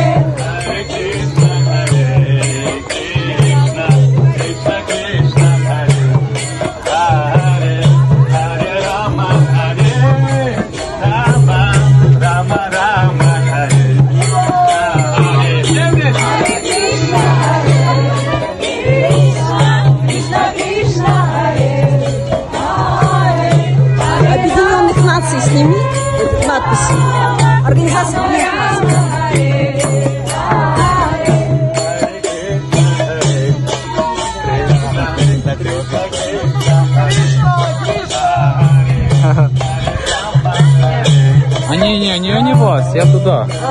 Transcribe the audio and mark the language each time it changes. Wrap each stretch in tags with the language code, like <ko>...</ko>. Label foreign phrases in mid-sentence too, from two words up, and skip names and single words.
<sa>हरे कृष्ण हरे कृष्ण कृष्ण कृष्ण हरे हरे हरे राम हरे राम राम राम हरे हरे कृष्ण कृष्ण कृष्ण हरे हरे.</sa> <ru>Объединенных Наций сними надписи. Организация Объединенных Наций. Не вас, я туда.</ru>